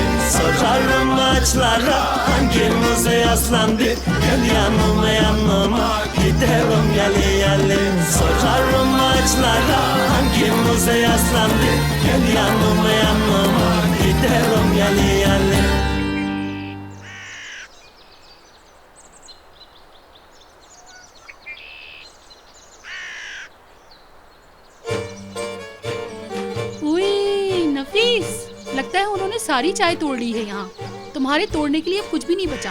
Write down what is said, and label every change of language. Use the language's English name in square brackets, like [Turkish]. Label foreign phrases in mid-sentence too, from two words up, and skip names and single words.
[Turkish] Sorarım ağaçlara hangimize yaslandık. Gel yanıma yanıma gidelim yali yali. Sorarım ağaçlara hangimize yaslandık. Gel yanıma yanıma gidelim yali yali. [Hindi] नफीस, लगता है उन्होंने सारी चाय तोड़ ली है यहाँ। तुम्हारे तोड़ने के लिए कुछ भी नहीं बचा।